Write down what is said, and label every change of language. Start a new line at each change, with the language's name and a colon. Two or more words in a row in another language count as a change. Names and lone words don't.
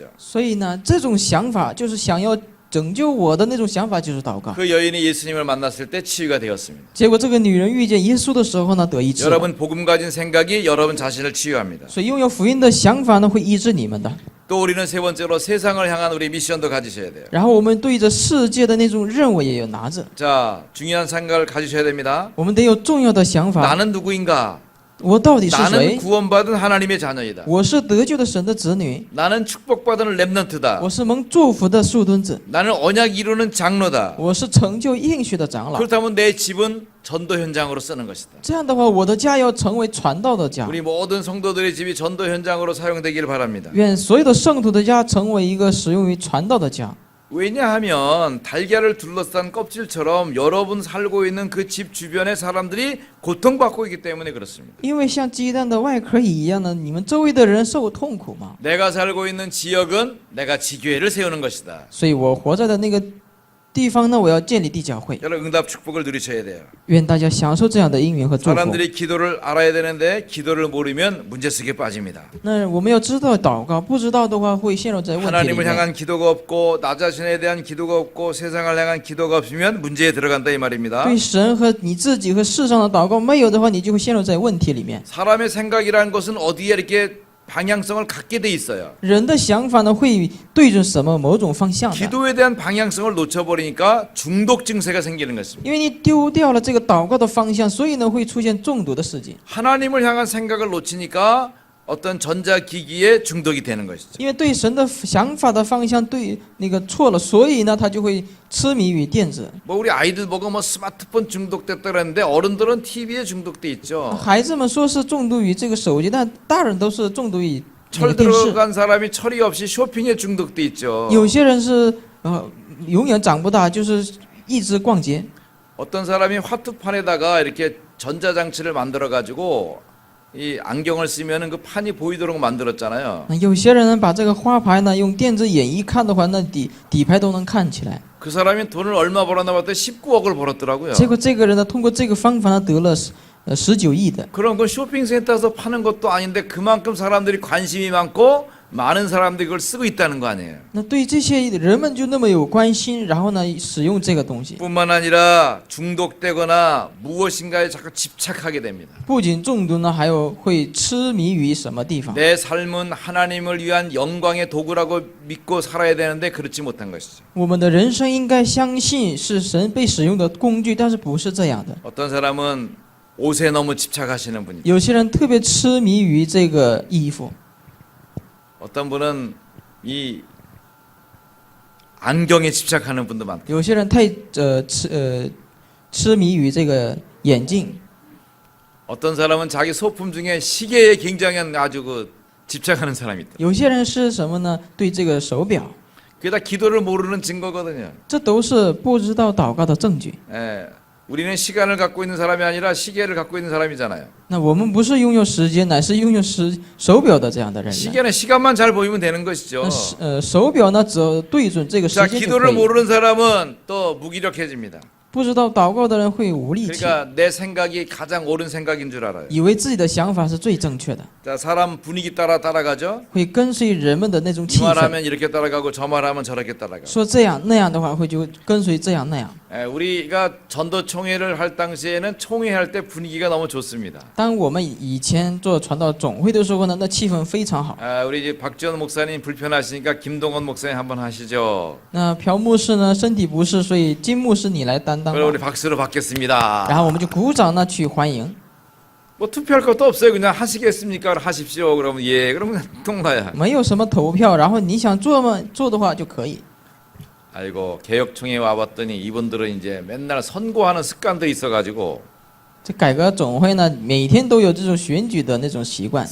Chinese: 所以呢，这种想法就是想要拯救我的那种想法，就是祷告。
Korean: 그 여인이 예수님을 만났을 때 치유가 되었습니다.
Chinese: 结果这个女人遇见耶稣的时候呢，得医治了。
Korean: 여러분 복음 가진 생각이 여러분 자신을 치유합니다.
Chinese: 所以拥有福音的想法呢，会医治你们的。
Korean: 또 우리는 세 번째로 세상을 향한 우리 미션도 가지셔야 돼요.
Chinese: 然后我们对着世界的那种任务也有拿着，
Korean: 자, 중요한 생각을 가지셔야 됩니다.
Chinese: 我们得有重要的想法。
Korean: 나는 누구인가?
Chinese: 我到底是
Korean: 나는
Chinese: 谁？
Korean: 구원받은 하나님의 자녀이다.
Chinese: 我是得救的神的子女，
Korean: 나는 축복받은 렘넌트다.
Chinese: 我是蒙祝福的树墩子，
Korean: 나는 언약 이루는 장로다.
Chinese: 我是成就应许的长老。
Korean: 그렇다면 내 집은 전도 현장으로 쓰는 것이다.
Chinese: 这样的话，我的家要成为传道的家。
Korean: 우리 모든 성도들의 집이 전도 현장으로 사용되기를 바랍니다.
Chinese: 愿所有的圣徒的家成为一个使用于传道的家。
Korean: 왜냐하면 달걀을 둘러싼 껍질처럼 여러분 살고 있는 그 집 주변의 사람들이 고통받고 있기 때문에 그렇습니다.
Chinese: 因为像鸡蛋的外壳一样的，你们周围的人受痛苦嘛，
Korean: 내가 살고 있는 지역은 내가 지교회를 세우는 것이다.
Chinese: 所以我活在的那个地方呢，我要建立地教会。
Korean: 여러분 응답 축복을 누리셔야 돼요.
Chinese: 愿大家享受这样的应允和祝福。
Korean: 사람들이 기도를 알아야 되는데 기도를 모르면 문제 속에 빠집니다.
Chinese: 那我们要知道祷告，不知道的话会陷入在问题里
Korean: 하나님을
Chinese: 面。
Korean: 향한 기도가 없고 나 자신에 대한 기도가 없고 세상을 향한 기도가 없으면 문제에 들어간다 이 말입니다.
Chinese: 对神和你自己和世上的祷告没有的话，你就会陷入在问题里面。
Korean: 사람의 생각이라는 것은 어디에 이렇게 방향성을 갖게 돼 있어요.
Chinese: 人的想法呢，会对准什么某种方向的，
Korean: 기도에 대한 방향성을 놓쳐버리니까 중독 증세가 생기는 것입니다.
Chinese: 因为你丢掉了这个祷告的方向，所以呢会出现中毒的事情。
Korean: 하나님을 향한 생각을 놓치니까 어떤 전자기기에 중독이 되는 것이죠.
Chinese: 因为对神的想法的方向对那个错了，所以呢他就会痴迷于电子。
Korean: 뭐 우리 아이들 보고 뭐 스마트폰 중독됐다 그랬는데 어른들은 TV에 중독돼 있죠.
Chinese: 孩子们说是中毒于这个手机，但大人都是中毒于那
Korean: 철
Chinese: 个电视。
Korean: 들어간 사람이 철이 없이 쇼핑에 중독돼 있죠.
Chinese: 有些人是永远长不大，就是一直逛街。
Korean: 어떤 사람이 화투판에다가 이렇게 전자장치를 만들어 가지고 이 안경을 쓰면은 그 판이 보이도록 만들었잖아요.
Chinese: 那有些人呢，把这个花牌呢用电子眼一看的话，那底牌都能看起来。
Korean: 그 사람이 돈을 얼마 벌었나 봤더니 19억을 벌었더라고요.
Chinese: 结果这个人呢，通过这个方法呢，得了19亿的。
Korean: 그런 건 쇼핑센터에서 파는 것도 아닌데 그만큼 사람들이 관심이 많고 많은 사람들이 그걸 쓰고 있다는 거 아니에요.
Chinese: 那对这些人们就那么有关心，然后呢使用这个东西，
Korean: 뿐만 아니라 중독되거나 무엇인가에 자꾸 집착하게 됩니다.
Chinese: 不仅中毒呢，还有会痴迷于什么地方。
Korean: 내 삶은 하나님을 위한 영광의 도구라고 믿고 살아야 되는데 그렇지 못한 것이죠.
Chinese: 我们的人生应该相信是神被使用的工具，但是不是这样的。
Korean: 어떤 사람은 옷에 너무 집착하시는 분이,
Chinese: 有些人特别痴迷于这个衣服，
Korean: 어떤 분은 이 안경에 집착하는 분도 많고,
Chinese: 有些人太痴迷于这个眼镜，
Korean: 어떤 사람은 자기 소품 중에 시계에 굉장히 아주 집착하는 사람이 있다.
Chinese: 有些人是什么呢？对这个手表，
Korean: 그게 다 기도를 모르는 증거거든요.
Chinese: 这都是不知道祷告的证据。
Korean: 예, 우리는 시간을 갖고 있는 사람이 아니라 시계를 갖고 있는 사람이잖아요.
Chinese: 那我们不是拥有时间，乃是拥有手表的这样的人呢。
Korean: 시계는 시간만 잘 보이면 되는 것이죠.
Chinese: 那手表呢，只要对准这个时
Korean: 자,
Chinese: 间就可
Korean: 기도를
Chinese: 以。
Korean: 모르는 사람은 또 무기력해집니다.
Chinese: 不知道祷告的人会无力气，
Korean: 그러니까 내 생각이 가장 옳은 생각인 줄 알아요.
Chinese: 以为自己的想法是最正确的，
Korean: 자, 사람 분위기 따라가죠.
Chinese: 会跟随人们的那种
Korean: 이
Chinese: 气氛，
Korean: 말하면 이렇게 따라가고 저 말하면 저렇게 따라가고.
Chinese: 说这样那样的话，会就跟随这样那样。
Korean: 예, 우리가 전도총회를 할 당시에는 총회할 때 분위기가 너무 좋습니다.
Chinese: 当我们以前做传道总会的时候呢，那气氛非常好。
Korean: 아, 우리 이제 박지원 목사님 불편하시니까 김동원 목사님 한번 하시죠.
Chinese: 那朴牧师呢身体不适，所以金牧师你来担当吧。
Korean: 그럼 우리 박수로 받겠습니다.
Chinese: 然后我们就鼓掌呢去欢迎。
Korean: 뭐 투표할 것도 없어요. 그냥 하시겠습니까? 하십시오. 그러면 예. 그러면 통과야.
Chinese: 没有什么投票，然后你想做吗？做的话就可以。
Korean: 아이고 개혁총회 와봤더니 이분들은 이제 맨날 선고하는 습관들이 있어가지고
Chinese: 这改革总会呢，每天都有这种选举的那种习惯，